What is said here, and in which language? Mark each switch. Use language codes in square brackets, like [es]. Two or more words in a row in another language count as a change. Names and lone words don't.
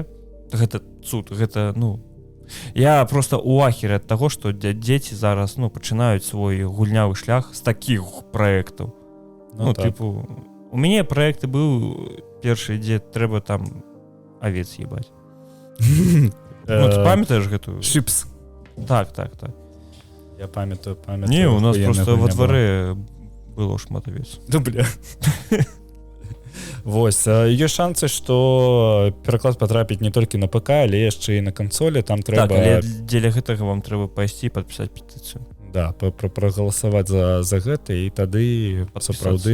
[be] Гэта цуд, гэта, я [ru] просто у ахере [be] ад таго, што дзеці зараз, пачынаюць свой гульнявы шлях з такіх праектаў. Тыпу, у мяне праекты быў першы, дзе трэба там авец ебаць. Ты памятаеш гэтую? Шипс. Так. Я памятаю. Не, у нас [ru] просто во дворе [be] было шмат авец. [ru] Да, бля. [be] Вось, ёсць шансы, што пераклад патрапіць не толькі на ПК, але яшчэ і на кансолі, там трэба... Так, але дзеля гэтага вам трэба пайсці і падпісаць петыцыю. Да, прагаласаваць за гэта, і тады сапраўды...